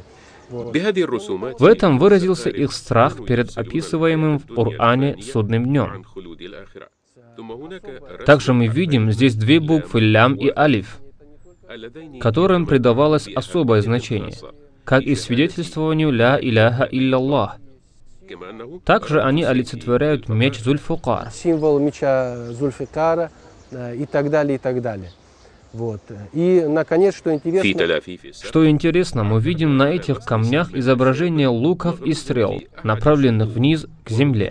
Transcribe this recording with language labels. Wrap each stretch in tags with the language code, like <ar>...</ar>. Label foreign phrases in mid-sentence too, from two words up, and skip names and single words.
<ru>В этом выразился их страх перед описываемым в Коране судным днем. Также мы видим здесь две буквы «лям» и «алиф», которым придавалось особое значение, как и свидетельствованию</ru> <ar>«لا إله إلا الله».</ar> <ru>Также они олицетворяют меч Зульфикар. Символ меча Зульфикара и так далее, и так далее. Вот. И, наконец, что интересно, мы видим на этих камнях изображение луков и стрел, направленных вниз к земле.</ru>